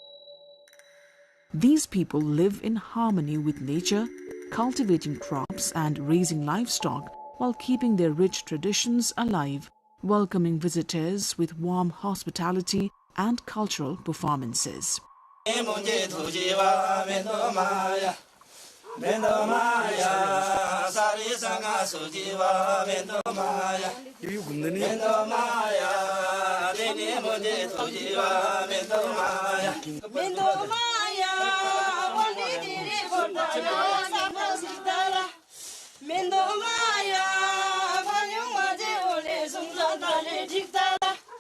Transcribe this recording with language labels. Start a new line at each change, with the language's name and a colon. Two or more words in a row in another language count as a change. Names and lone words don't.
English: These people live in harmony with nature, cultivating crops and raising livestock while keeping their rich traditions alive, welcoming visitors with warm hospitality and cultural performances. Bendo Maya, Sari Sanga Sujiva, Bendo Maya, Bendo Maya, Deni Moje Tujiva, Bendo Maya, Bendo Maya, Wani Diri Bondaya, Sapa Sitara, Bendo Maya, Banyu Maje Ole Sumzatale Diktara.